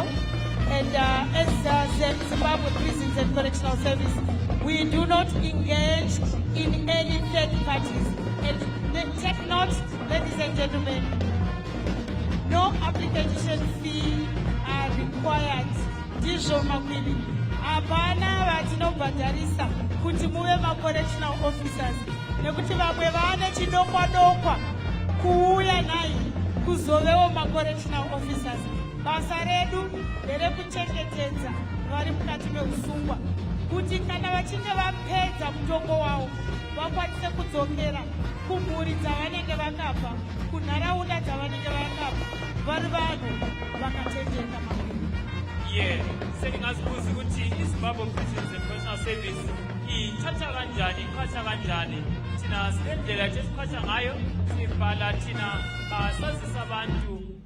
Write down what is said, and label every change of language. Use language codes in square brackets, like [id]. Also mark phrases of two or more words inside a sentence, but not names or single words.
[en] And as Zimbabwe Prisons and Correctional Service, we do not engage in any third parties. And take note, ladies and gentlemen, no application fee are required. [sn] Ndizvo makwili. Apana vatinobhadharisa kuti muve ma- [en] correctional officers. [sn] Nekuti vamwe vane chidokwa kuuya nai kuzovewo ma- [en] correctional officers. [sn] Basa redu nderekuchengetedza vari mukati meusungwa. Kuti kana vachinge vapedza mutongo wavo vakwanise kudzokera kumhuri dzavanenge vakabva, kunharaunda dzavanenge vakabva, vari vanhu vakatendeka makwiri. [nd] Yeah, sendingazibuza ukuthi iZimbabwe Prisons and Correctional Service ithatha kanjani, iqhatsha kanjani. Thina sinendlela esiqhatsha ngayo, sibhala thina sazisa abantu.